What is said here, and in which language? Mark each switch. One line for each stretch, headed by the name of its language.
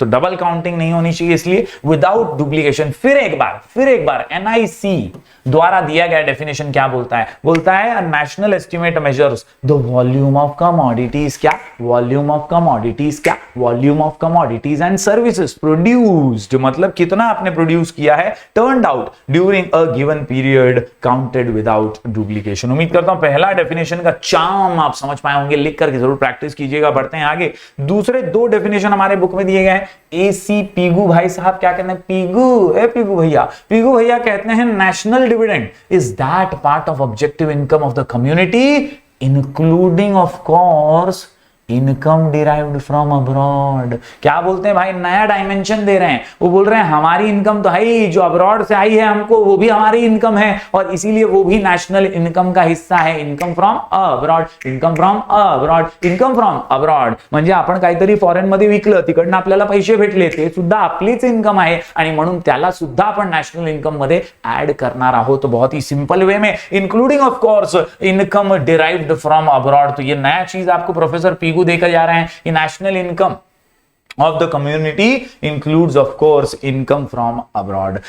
Hindi: तो double counting नहीं होनी चाहिए, इसलिए विदाउट डुप्लीकेशन। फिर एक बार NIC द्वारा दिया गया डेफिनेशन क्या बोलता है? बोलता है
English: National estimate measures the volume of commodities.
Hindi: क्या?
English: Volume of commodities.
Hindi: क्या?
English: Volume of commodities and services produced.
Hindi: मतलब कितना आपने प्रोड्यूस किया है
English: turned out during a given period counted without duplication।
Hindi: उम्मीद करता हूं पहला डेफिनेशन का चार्म आप समझ पाए होंगे। लिख करके जरूर प्रैक्टिस कीजिएगा। बढ़ते हैं आगे। दूसरे 2 डेफिनेशन हमारे बुक में दिए गए हैं। AC पीगू भाई साहब क्या कहते हैं? पीगू भैया कहते हैं
English: National dividend is that part of objective income of the community including of course income derived from abroad.
Hindi: क्या बोलते हैं भाई, नया डायमेंशन दे रहे हैं। वो बोल रहे हैं हमारी इनकम तो है ही, जो अब्रॉड से आई है हमको वो भी हमारी इनकम है, और इसीलिए वो भी नेशनल इनकम का हिस्सा है।
English: income from abroad, income from abroad,
Marathi: income from abroad म्हणजे आपण काहीतरी फॉरेन मध्ये विकलं, तिकडनं आपल्याला पैसे भेटले, ते सुद्धा आपलीच इनकम आहे आणि म्हणून त्याला सुद्धा आपण नॅशनल इनकम मध्ये ऍड करणार आहोत,
Hindi: बहुत ही सिंपल वे में,
English: Including of course income derived from abroad.
Hindi: तो ये नया चीज आपको प्रोफेसर पीगू देकर जा रहे हैं कि national income
English: of the community includes of course income from abroad।